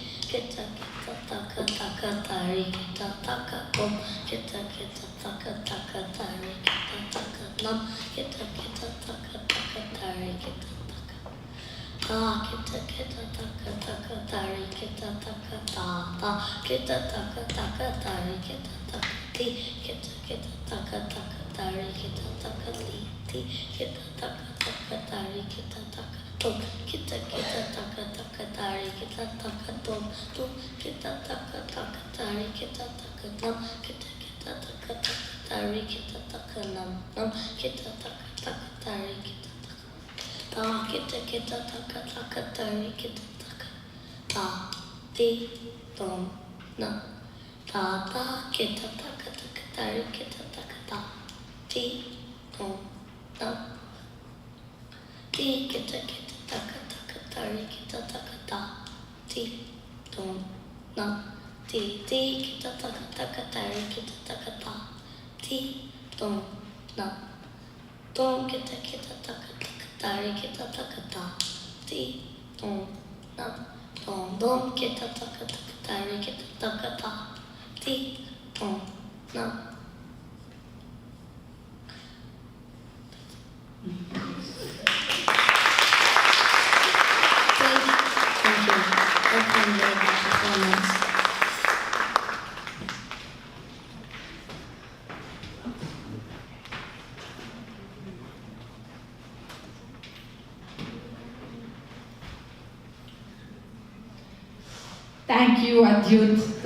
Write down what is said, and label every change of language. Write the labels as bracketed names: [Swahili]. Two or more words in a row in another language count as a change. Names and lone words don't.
[English] kita kita taka taka tari kita taka tom kita kita taka taka tari kita taka nam kita kita taka taka tari kita taka ta kita kita taka taka tari kita taka ta ta kita taka taka tari kita taka ti kita kita taka taka tari kita taka ti ti kita taka taka tari kita taka tom kita kita taka taka tari kita taka tom tom kita taka taka tari kita taka nam kita kita taka taka tari kita taka nam nam kita taka taka tari kita taka ta kita kita taka taka tari kita taka ta ti tom nam ta ta kita taka taka tari kita taka ta ti tom nam ti kita kita taka taka tari kita taka ta ti tom nam ti ti kita taka taka tari kita taka ta ti tom nam tom kita kita taka taka tari kita taka ta ti tom nam tom tom kita taka taka tari kita taka ta ti tom nam. Thank you. Hope you enjoyed the performance. Thank you, Adyut.